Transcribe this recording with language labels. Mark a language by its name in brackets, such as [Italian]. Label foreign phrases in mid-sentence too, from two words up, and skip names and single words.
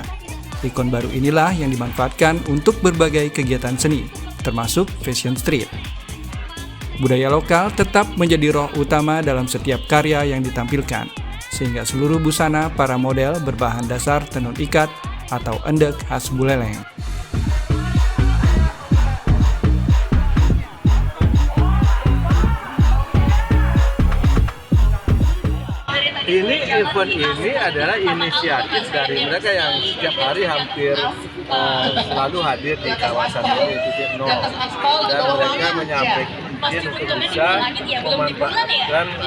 [Indonesian] Ikon baru inilah yang dimanfaatkan untuk berbagai kegiatan seni, termasuk [English] fashion street. [Indonesian] Budaya lokal tetap menjadi roh utama dalam setiap karya yang ditampilkan, sehingga seluruh busana para model berbahan dasar tenun ikat atau endek khas Buleleng. Ini event ini adalah inisiatif dari mereka yang setiap hari hampir selalu hadir di kawasan ini titik nol, dan mereka menyampaikan untuk bisa memanfaatkan